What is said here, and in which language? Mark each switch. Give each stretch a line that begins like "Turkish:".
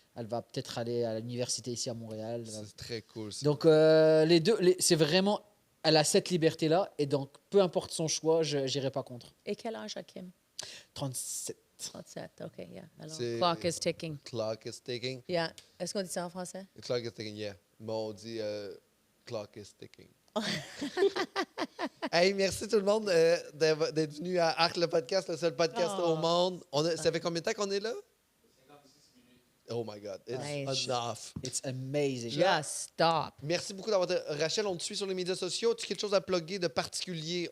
French: Elle va peut-être aller à l'université ici à Montréal. C'est très cool. Ça. Donc, les deux, c'est vraiment. Elle a cette liberté-là. Et donc, peu importe son choix, je n'irai pas contre. Et quel âge a Kim? 37. 37, OK, yeah. Alors, C'est-
English: clock is ticking. Clock is ticking. Yeah.
French: Est-ce qu'on dit ça en français?
English: Clock is ticking, yeah.
French: Bon, on dit
English: clock is ticking.
French: Hey, merci tout le monde d'être venu à Arc le podcast, le seul podcast Oh. au monde. Ça fait combien de temps qu'on est là?
English: Oh my God, it's Nice. enough. It's amazing. Just stop.
French: Merci beaucoup d'avoir été... Rachel, on te suit sur les médias sociaux. Tu as quelque chose à plugger de particulier?